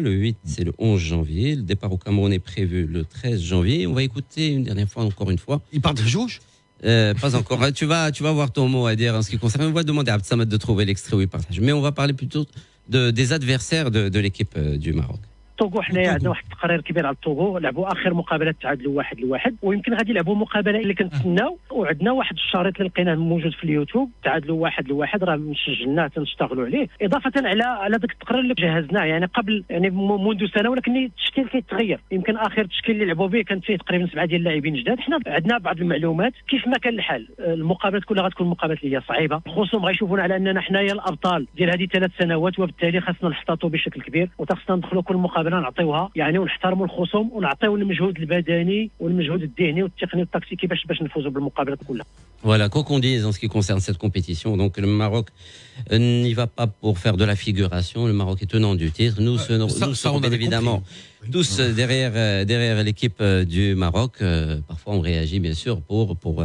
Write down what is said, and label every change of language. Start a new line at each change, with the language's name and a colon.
French: Le 8, c'est le 11 janvier. Le départ au Cameroun est prévu le 13 janvier. On va écouter une dernière fois, encore une fois. Il part de Jouge? Pas encore. Tu vas avoir ton mot à dire en ce qui concerne. On va demander à Abdessamad de trouver l'extrait où il partage. Mais on va parler plutôt des adversaires de l'équipe du Maroc.
Arabic: الطوغو حنايا عندنا واحد التقرير كبير على الطوغو، لعبوا اخر مقابله تعادلوا 1-1 ويمكن غادي يلعبوا مقابله اللي كنتسناو، وعندنا واحد الشريط اللي لقيناه موجود في اليوتيوب تعادلوا 1-1 راه مسجلناه تنشتغلوا عليه اضافه على ذاك التقرير اللي جهزناه يعني قبل يعني منذ سنه، ولكن التشكيل كيتغير. يمكن اخر تشكيل اللي لعبوا به كان فيه تقريبا 7 ديال اللاعبين جداد. حنا عندنا بعض المعلومات كيف ما كان الحال، المقابلات كلها غتكون مقابلات اللي هي صعيبه، الخصوم غيشوفونا على اننا حنايا الابطال ديال هذه 3 سنوات، وبالتالي خاصنا نحتاطوا بشكل كبير وخاصنا ندخلوا كل مقابله نعطيوها يعني ونحترموا الخصوم ونعطيو المجهود البدني والمجهود الذهني والتقني والتكتيكي باش نفوزوا بالمقابلات كلها.
French: Voilà, quoi qu'on dise en ce qui concerne cette compétition, donc le Maroc n'y va pas pour faire de la figuration, le Maroc est tenant du titre, nous sommes bien évidemment tous derrière l'équipe du Maroc, parfois on réagit bien sûr pour